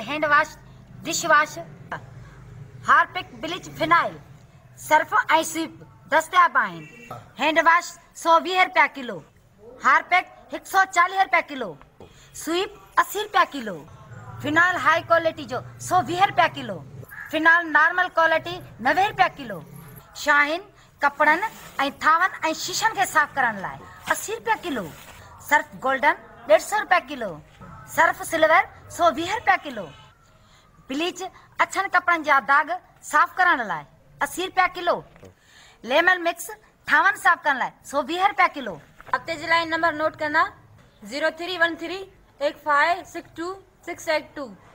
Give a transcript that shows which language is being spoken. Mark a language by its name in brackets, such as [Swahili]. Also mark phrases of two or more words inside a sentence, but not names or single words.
[English] hand wash dish wash [Sindhi] हार्पिक ब्लीच फिनाइल सर्फ ऐं स्वीप दस्तियाब आहिनि [English] hand wash [Sindhi] 120 रुपया किलो हार्पिक 140 रुपया किलो स्वीप 80 रुपया किलो फिनाइल [English] high quality [Sindhi] जो 120 रुपया किलो फिनाइल [English] normal quality [Sindhi] 90 रुपया किलो शाहीन कपड़न ऐं थावन ऐं शीशन के साफ करण लाइ 80 रुपया किलो [English] surf golden [Sindhi] 150 रुपया किलो [English] surf silver [Sindhi] 120 रुपया किलो ब्लीच अछन कपड़न जा दाग साफ करण लाइ 80 रुपया किलो [English] lemon mix [Sindhi] थावन साफ करण लाइ 120 रुपया किलो हफ्ते जे लाइ [English] number note [Sindhi] करना 0313 8562 682